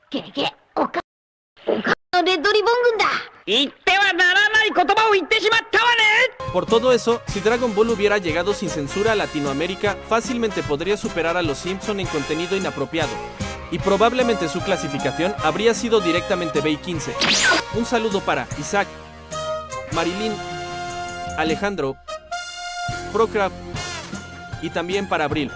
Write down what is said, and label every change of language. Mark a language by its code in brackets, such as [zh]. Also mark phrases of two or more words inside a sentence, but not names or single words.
[ja] いけ。おかレッドリボン軍だ。言ってはならない言葉を言ってしまったわね。 [es] Por todo eso, si Dragon Ball hubiera llegado sin censura a Latinoamérica, fácilmente podría superar a los Simpson en contenido inapropiado. Y probablemente su clasificación habría sido directamente B15. Un saludo para Isaac, Marilyn, Alejandro, Procraft y también para Abril.